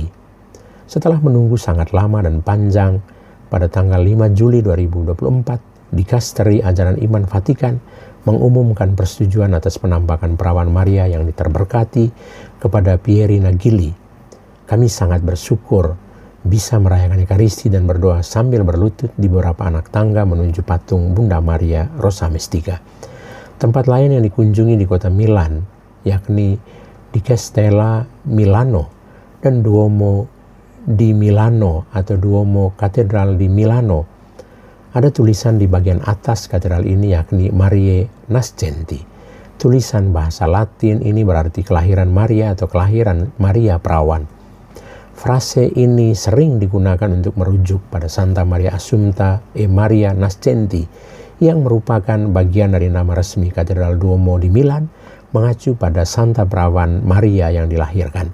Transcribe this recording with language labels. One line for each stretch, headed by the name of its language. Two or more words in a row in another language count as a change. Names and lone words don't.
Indonesian: Setelah menunggu sangat lama dan panjang, pada tanggal 5 Juli 2024, Dikasteri Ajaran Iman Vatikan mengumumkan persetujuan atas penampakan perawan Maria yang terberkati kepada Pierina Gili. Kami sangat bersyukur bisa merayakan Ekaristi dan berdoa sambil berlutut di beberapa anak tangga menuju patung Bunda Maria Rosa Mistica. Tempat lain yang dikunjungi di kota Milan yakni di Castello Milano dan Duomo di Milano atau Duomo Katedral di Milano. Ada tulisan di bagian atas katedral ini yakni
Latin: Mariae Nascenti.
Indonesian: Tulisan bahasa Latin ini berarti kelahiran Maria atau kelahiran Maria Perawan. Frase ini sering digunakan untuk merujuk pada Santa Maria Assunta e Maria Nascenti yang merupakan bagian dari nama resmi Katedral Duomo di Milan, mengacu pada Santa Perawan Maria yang dilahirkan.